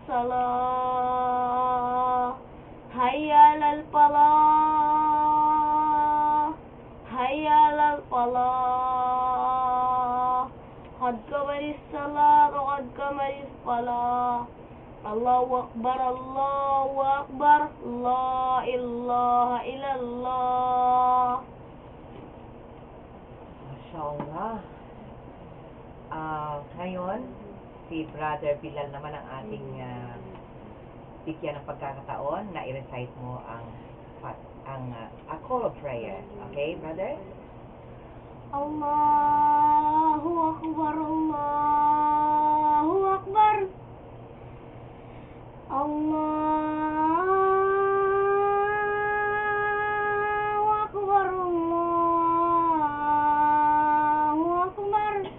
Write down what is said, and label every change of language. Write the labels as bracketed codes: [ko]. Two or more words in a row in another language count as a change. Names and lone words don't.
[ar] الصلاة حي على الفلاح حي على الفلاح قد قامت الصلاة وقد قامت الصلاة الله أكبر الله أكبر لا إله إلا الله. Mashallah. [tl] Ngayon, si Brother Bilal naman ang ating bigyan ng pagkakataon na i-recite mo ang [en] a call of prayer. Okay, brother? [ar] الله أكبر، الله أكبر. الله أكبر، الله أكبر.